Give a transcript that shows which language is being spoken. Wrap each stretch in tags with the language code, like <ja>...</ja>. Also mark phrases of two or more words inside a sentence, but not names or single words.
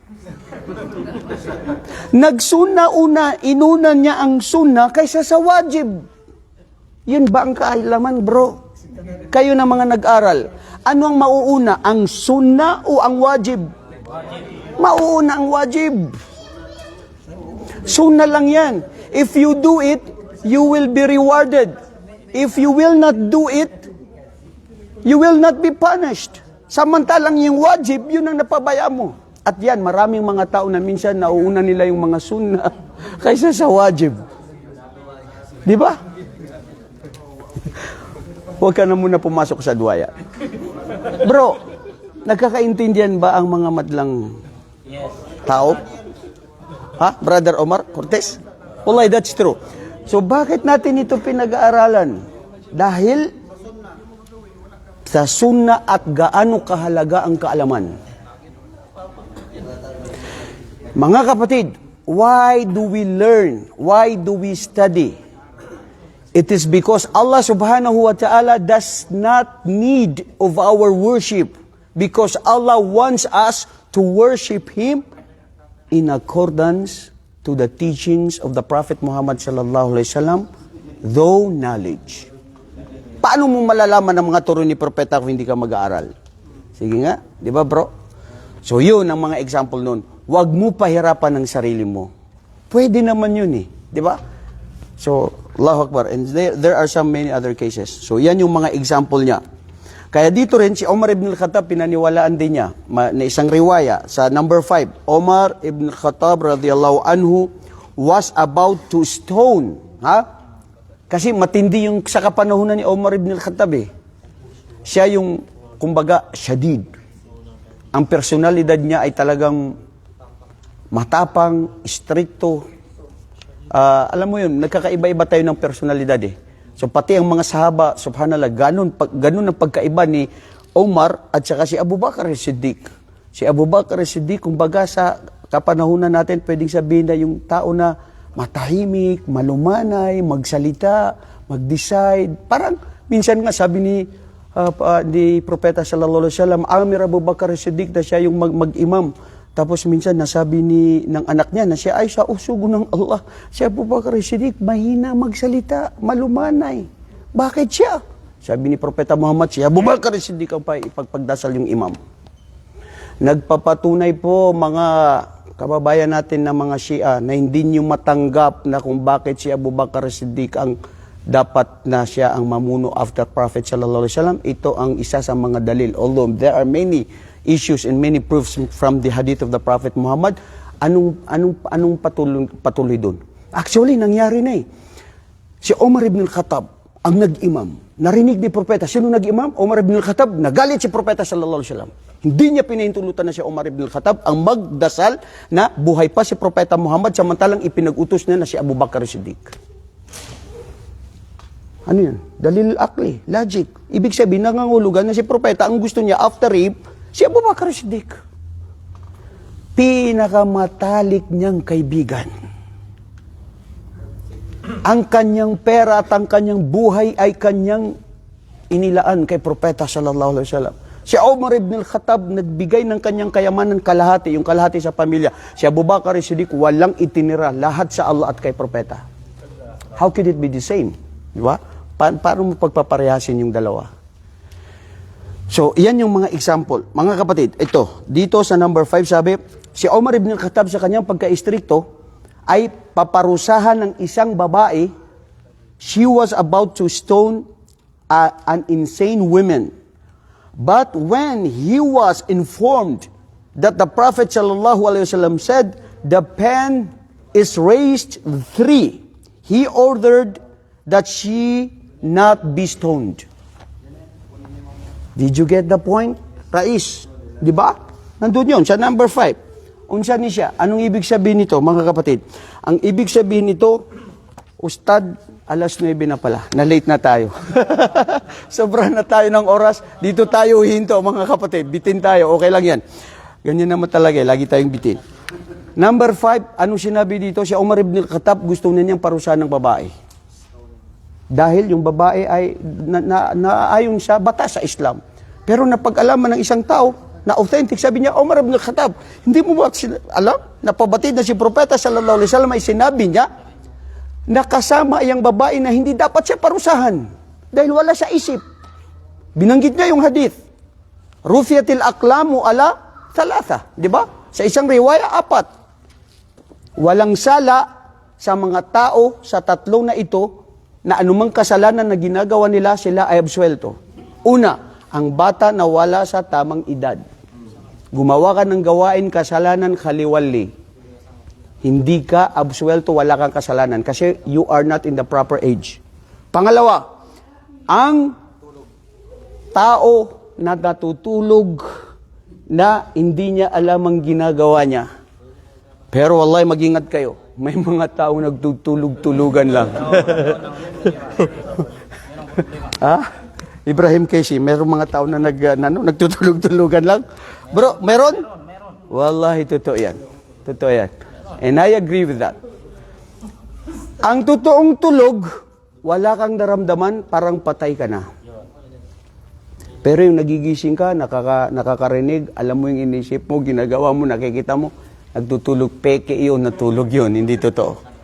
<tl>Nagsuna una, inuna niya ang sunna kaysa sa wajib. Yun ba ang kaalaman, bro? Kayo na mga nag-aral. Ano ang mauuna? Ang sunna o ang wajib? Mauuna ang wajib. Sunna lang yan.</tl> <en>If you do it, you will be rewarded. If you will not do it, you will not be punished.</en> <tl>Samantalang yung wajib, yun ang napabaya mo. At yan, maraming mga tao na minsan nauuna nila yung mga sunna kaysa sa wajib. Di ba? Huwag ka na muna pumasok sa duwaya. Bro, nagkakaintindihan ba ang mga madlang tao? Ha?</tl> <en>Brother Omar Cortez? Wallahi, that's true.</en> <tl>So, bakit natin ito pinag-aaralan? Dahil sa sunna at gaano kahalaga ang kaalaman. Mga kapatid,</tl> <en>why do we learn? Why do we study? It is because Allah</en> <ar>subhanahu wa ta'ala</ar> <en>does not need of our worship, because Allah wants us to worship Him in accordance to the teachings of the Prophet Muhammad</en> <ar>sallallahu alaihi wasallam,</ar> <en>though knowledge.</en> <tl>Paano mo malalaman ang mga turo ni Propeta kung hindi ka mag-aaral? Sige nga, di ba bro? So yun ang mga example nun. Huwag mo pahirapan ang sarili mo. Pwede naman yun eh, di ba? So,</tl> <ar>Allahu Akbar.</ar> <en>And there are some many other cases.</en> <tl>So yan yung mga example niya. Kaya dito rin, si Omar ibn al-Khattab, pinaniwalaan din niya na isang riwaya sa number 5.</tl> <en>Omar ibn al-Khattab</en> <ar>radiyallahu anhu</ar> <en>was about to stone.</en> <tl>Ha? Kasi matindi yung sa kapanahunan ni Omar ibn al-Khattab eh. Siya yung, kumbaga, syadid. Ang personalidad niya ay talagang matapang, stricto. Alam mo yun, nagkakaiba-iba tayo ng personalidad eh. So pati ang mga sahaba, subhanallah, ganun ang pagkaiba ni Omar at saka si Abu Bakar as-Siddiq. Si Abu Bakar as-Siddiq, kumbaga sa kapanahunan natin, pwedeng sabihin na yung tao na matahimik, malumanay, magsalita, mag-decide. Parang minsan nga sabi ni Propeta</tl> <ar>sallallahu alaihi wasallam,</ar> <tl>Amir Abu Bakar Siddiq na siya yung mag-imam. Tapos minsan nasabi ng anak niya na siya ay sa usugo ng Allah. Si Abu Bakar Siddiq, mahina magsalita, malumanay. Bakit siya? Sabi ni Propeta Muhammad, si Abu Bakar Siddiq ang ipagpagdasal yung imam. Nagpapatunay po mga kababayan natin na mga Shia na hindi nyo matanggap na kung bakit si Abu Bakar Siddiq ang dapat na siya ang mamuno</tl> <en>after Prophet</en> <ar>sallallahu alaihi wasallam.</ar> <tl>Ito ang isa sa mga dalil.</tl> <en>Although there are many issues and many proofs from the hadith of the Prophet Muhammad,</en> <tl>anong patuloy doon? Actually, nangyari na eh. Si Omar ibn al-Khattab ang nag-imam. Narinig ni Propeta. Sino nag-imam? Omar ibn al-Khattab. Nagalit si Propeta</tl> <ar>sallallahu alaihi wasallam.</ar> <tl>Hindi niya pinahintulutan na si Omar ibn al-Khattab ang magdasal na buhay pa si Propeta Muhammad samantalang ipinag-utos niya na si Abu Bakar Siddiq. Ano yan?</tl> <ar>Dalil akli,</ar> <tl>logic. Ibig sabihin, nangangulugan na si Propeta, ang gusto niya</tl> <en>after rape,</en> <tl>si Abu Bakar Siddiq. Pinakamatalik niyang kaibigan. Ang kanyang pera at ang kanyang buhay ay kanyang inilaan kay Propeta</tl> <ar>sallallahu alaihi wasallam.</ar> <tl>Si Umar ibn al-Khattab nagbigay ng kanyang kayamanan kalahati, yung kalahati sa pamilya. Si Abu Bakar Siddiq walang itinira, lahat sa Allah at kay Propeta.</tl> <en>How could it be the same?</en> <tl>Di ba? Paano mo pagpaparehasin yung dalawa? So, yan yung mga example. Mga kapatid, ito, dito sa number 5 sabi, si Umar ibn al-Khattab sa kanyang pagka-istrikto ay paparusahan ng isang babae.</tl> <en>She was about to stone an insane woman. But when he was informed that the Prophet</en> <ar>sallallahu alaihi wasallam</ar> <en>said, the pen is raised 3, he ordered that she not be stoned. Did you get the point?</en> <tl>Rais, di ba? Nandun yun, sa number 5.</tl> <ceb>Unsa ni siya?</ceb> <tl>Anong ibig sabihin nito, mga kapatid? Ang ibig sabihin nito, Ustad, alas 9 na pala. Na-late na tayo. Sobra na tayo ng oras. Dito tayo hinto, mga kapatid. Bitin tayo. Okay lang yan. Ganyan naman talaga. Lagi tayong bitin. Number 5, anong sinabi dito? Si Umar ibn al-Khattab gusto na niyang parusahan ng babae. Dahil yung babae ay naayon sa batas sa Islam. Pero napag-alaman ng isang tao na authentic, sabi niya, Umar ibn al-Khattab, hindi mo ba alam? Napabatid na si Propeta</tl> <ar>sallallahu alaihi wasallam</ar> <tl>ay sinabi niya, nakasama ang babae na hindi dapat siya parusahan dahil wala sa isip. Binanggit niya yung hadith.</tl> <ar>Rufiyatil aqlamu ala thalatha,</ar> <tl>di ba? Sa isang riwaya, 4. Walang sala sa mga tao sa tatlong na ito na anumang kasalanan na ginagawa nila, sila ay absuelto. Una, ang bata na wala sa tamang edad. Gumawa ka ng gawain kasalanan khaliwali. Hindi ka absuelto, wala kang kasalanan kasi</tl> <en>you are not in the proper age.</en> <tl>Pangalawa, ang tao na natutulog na hindi niya alam ang ginagawa niya. Pero wallahi, mag-ingat kayo. May mga tao nagtutulog-tulugan lang. Ha? Ibrahim Casey, merong mga tao na nagtutulog-tulugan lang? Bro, meron? Wallahi, totoo yan. Totoo yan.</tl> <en>And I agree with that.</en> <tl>Ang totoong tulog, wala kang naramdaman, parang patay ka na. Pero yung nagigising ka, nakakarinig, alam mo yung inisip mo, ginagawa mo, nakikita mo, nagtutulog, peke yun, natulog yun, hindi totoo.</tl>